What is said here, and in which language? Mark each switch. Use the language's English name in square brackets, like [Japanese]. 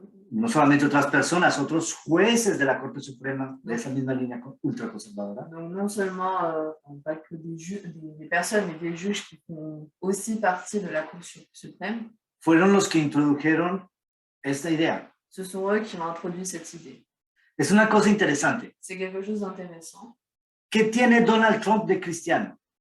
[Spanish] no solamente otras personas, otros jueces de la Corte Suprema de esa misma línea ultraconservadora. [French] Donc non seulement pas que des personnes, mais des juges qui font aussi partie de la Cour suprême. [Spanish] Fueron los que introdujeron esta idea. [French] Ce sont eux qui ont introduit cette idée. [Spanish] Es una cosa interesante. [French] C'est quelque chose d'intéressant. [Spanish] ¿Qué tiene Donald Trump de cristiano?